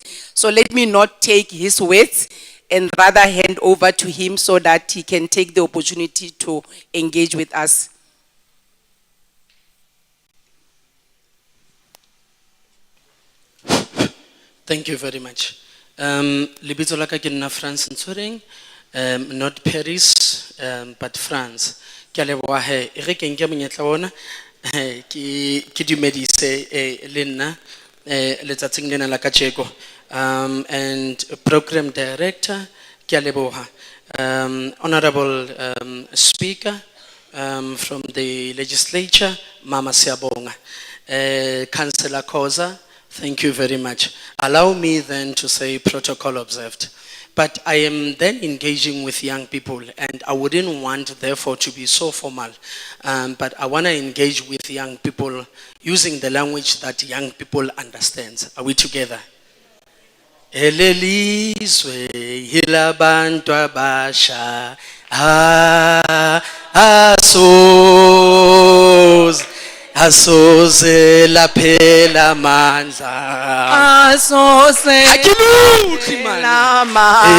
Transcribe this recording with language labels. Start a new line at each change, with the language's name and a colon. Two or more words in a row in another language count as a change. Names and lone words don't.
English: So let me not take his words and rather hand over to him so that he can take the opportunity to engage with us. Thank you very much.
Southern Sotho: Lebitso la ka ke nna France Ntshwereng,
English: not Paris, but France.
Southern Sotho: Ke a leboha he, e re ke nke monyetla ona ke dumedise le nna letsatsing lena la kajeko.
English: And Program Director,
Southern Sotho: ke a leboha.
English: Honorable Speaker from the Legislature, Mama Siabonga. Councillor Koza, thank you very much. Allow me then to say protocol observed. But I am then engaging with young people, and I wouldn't want therefore to be so formal. But I want to engage with young people using the language that young people understand. Are we together?
Zulu: Elelizwe hilabantu abasha asoze laphela mandla Laphela mandla